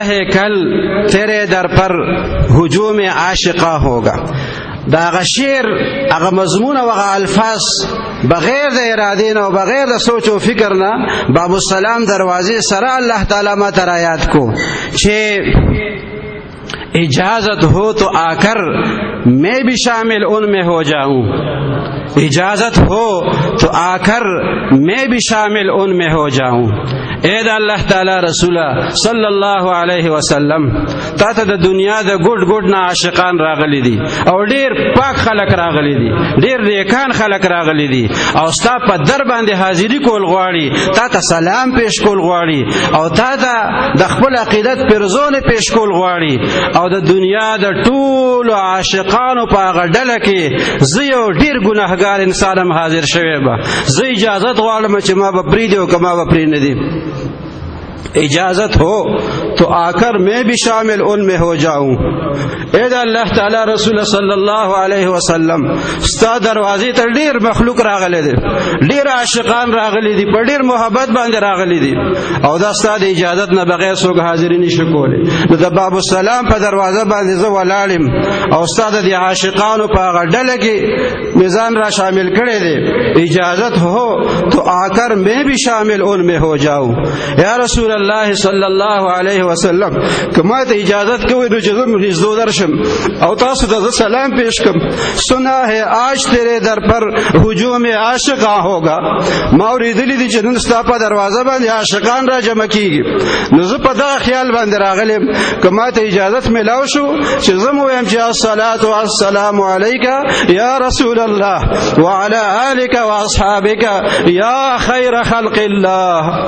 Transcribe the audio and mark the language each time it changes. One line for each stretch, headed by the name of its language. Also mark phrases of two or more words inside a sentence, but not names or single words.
Urdu: کل تیرے در پر ہجوم عاشقاں ہوگا.
Pashto: دا غشیر هغه مضمون او هغه الفاظ بغیر د ارادې نه او بغیر د سوچ او فکر نه باب السلام دروازې سره الله تعالی ما تر آیات کو چې
Urdu: اجازت ہو تو آ کر میں بھی شامل ان میں ہو جاؤں. اجازت ہو تو آ کر میں بھی شامل ان میں ہو جاؤں.
Pashto: اے دا اللہ تعالی رسول
Arabic: صلی اللہ علیہ وسلم
Pashto: تا ته د دنیا د ګډ ګډ نه عاشقان راغلي دي او ډیر پاک خلک راغلي دي, ډیر نیکان خلک راغلي دي او ستا په در باندې حاضری کول غواړي, تا ته سلام پیش کول غواړي او تا ته د خپل عقیدت پرزونه پیش کول غواړي او د دنیا د ټولو عاشقانو په هغه ډله کې زه یو ډیر ګناهګار انسانم حاضر شوی به. زه اجازت غواړم چې ما به پرېږدي او که ما به پرې نه دي.
Urdu: اجازت ہو تو آ کر میں بھی شامل ان میں ہو جاؤں.
Pashto: اے دا اللہ تعالی رسول
Arabic: صلی اللہ علیہ وسلم
Pashto: ستا دروازې ته ډیر مخلوق راغلی دی, ډیر عاشقان راغلی دي, په ډیر محبت باندې راغلی دي او دا ستا د اجازت نه بغیر څوک حاضري نشي کولی. نو د باب السلام په دروازه باندې زه ولاړم او ستا د عاشقانو په هغه ډله کې میزان را شامل کړی دی.
Urdu: اجازت ہو تو آ کر میں بھی شامل ان میں ہو جاؤں.
Arabic: یا رسول اللہ صلی اللہ علیہ وسلم
Pashto: کما ته اجازت کوي نو چې زه نږدې درشم او تاسو ته سلام پیش کم.
Urdu: سنا ہے آج تیرے در پر ہجوم عاشقاں ہوگا.
Pashto: ما اوریدلی دي چې نن ستا په دروازه باندې عاشقان را جمع کیږي. نو زه په دغه خیال باندې راغلم کما ته اجازت ملاو شو چې زه مو وایم چې
Arabic: الصلاة والسلام علیک یا رسول الله وعلى آلک واصحابک یا خیر خلق الله.